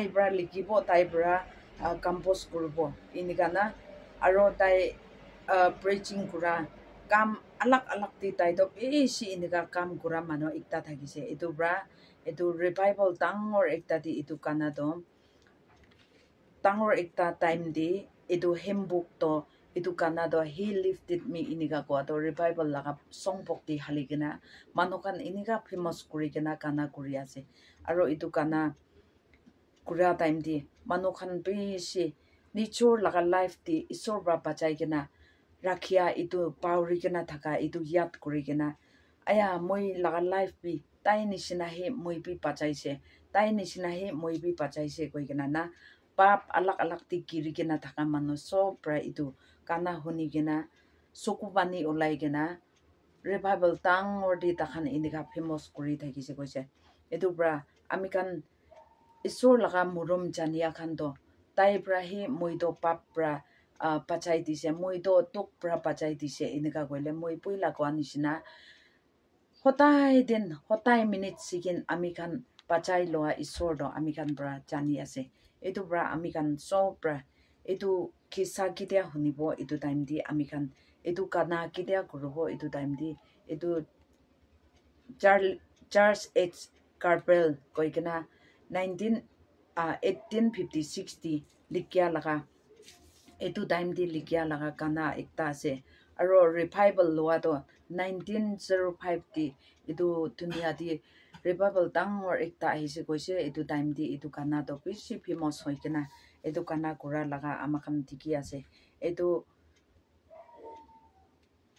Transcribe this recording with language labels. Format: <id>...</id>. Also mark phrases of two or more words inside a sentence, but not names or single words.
<nag>bra likibo tai bra compose kurbo inigana aro tai preaching kura kam alak alak di tai do bishi iniga kam kura mano ekta thagise etu bra etu revival tangor ekta di etu kana do tangor ekta time di etu hymnbook to etu kana do</nag> <en>he lifted me</en> <nag>iniga ko to revival laga songbok di haligena manokan iniga famous kuri gena kana kuri ase aro etu kana kura time di manokan bishi nichor laga life di isor bra bachai gena rakhia etu pauri gena thaka etu yat kuri gena aya moi laga life bi tai nishina he moi bi bachaise tai nishina he moi bi bachaise koi gena na pap alak alak ti kiri gena thaka manu sob bra etu kana huni gena sukubani ulai gena revival tang or di takhan iniga famous kuri thakise koise etu bra ami kan isor laga murum jania khan do tai bra he moi do pap bra pachai dise moi do tok bra pachai dise iniga koile moi puila kwa nishina hotai minute sigin ami kan pachai loa isor do ami kan bra jani ase etu bra ami kan so bra etu kisa kitia hunibo etu time di ami kan etu kana kitia kurubo etu time di etu Charles H. Carpel koi kena 1856 di likya laga etu time di likya laga kana ekta ase aro revival loa do 1905 di etu dunia di revival tangor ekta ahise koise etu time di etu kana do bishi famous hoikena etu kana kura laga amakhan diki ase etu</nag>